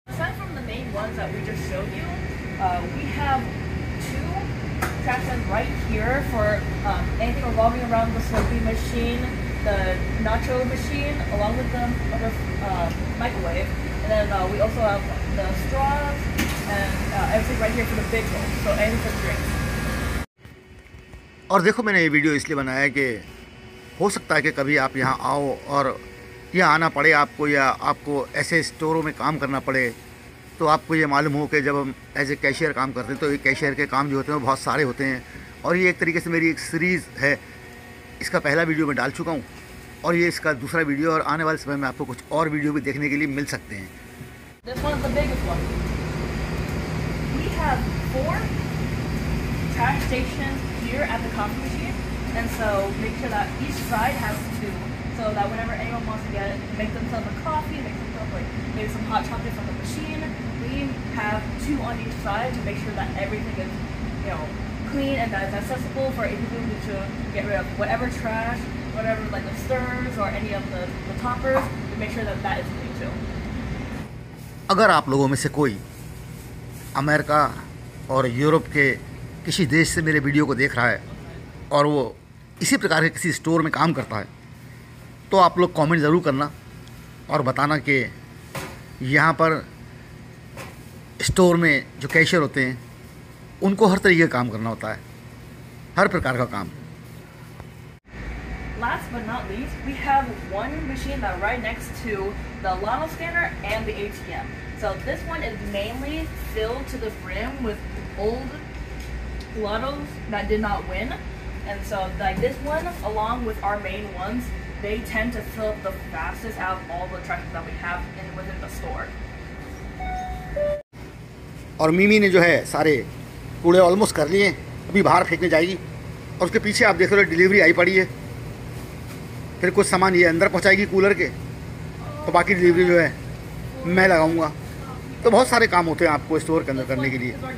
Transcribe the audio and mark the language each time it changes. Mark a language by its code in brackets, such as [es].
[en] Aside from the main ones that we just showed you, we have 2 trash cans right here for anything revolving around the slurpee machine, the nacho machine, along with the microwave. And then we also have the straws and everything right here for the big bowl, so anything for drinks. [hi] और देखो, मैंने ये video इसलिए बनाया है कि हो सकता है कि कभी आप यहाँ आओ और यहाँ आना पड़े आपको, या आपको ऐसे स्टोरों में काम करना पड़े, तो आपको ये मालूम हो कि जब हम एज ए कैशियर काम करते हैं तो ये कैशियर के काम जो होते हैं वो बहुत सारे होते हैं। और ये एक तरीके से मेरी एक सीरीज़ है, इसका पहला वीडियो मैं डाल चुका हूँ और ये इसका दूसरा वीडियो, और आने वाले समय में आपको कुछ और वीडियो भी देखने के लिए मिल सकते हैं। [en] This one is the biggest one. We have 4 trash stations here at the coffee machine, and so make sure that each side has 2, so that whenever anyone wants to make themselves a coffee, make themselves like maybe some hot chocolate from the machine, we have 2 on each side to make sure that everything is, clean and that is accessible for anyone to get rid of whatever trash, whatever like the stirs or any of the toppers. We make sure that that is clean too. [hi] अगर आप लोगों में से कोई America और Europe के किसी देश से मेरे वीडियो को देख रहा है और वो इसी प्रकार के किसी स्टोर में काम करता है, तो आप लोग कमेंट ज़रूर करना और बताना कि यहाँ पर स्टोर में जो कैशियर होते हैं उनको हर तरीके का काम करना होता है, हर प्रकार का काम। [en] Last but not least, we have one machine that right next to the lotto scanner and the ATM. So this one is mainly filled to the brim with old lottos that did not win. And so like this one, along with our main ones, they tend to fill up the fastest out of all the tractors that we have within the store. [hi] और मिमी ने जो है सारे कूड़े almost कर लिए, अभी बाहर फेंकने जाएगी। और उसके पीछे आप देख रहे हो डिलीवरी आई पड़ी है, फिर कुछ सामान ये अंदर पहुंचाएगी कूलर के, तो बाकी डिलीवरी जो है मैं लगाऊंगा। तो बहुत सारे काम होते हैं आपको स्टोर के अंदर करने के लिए।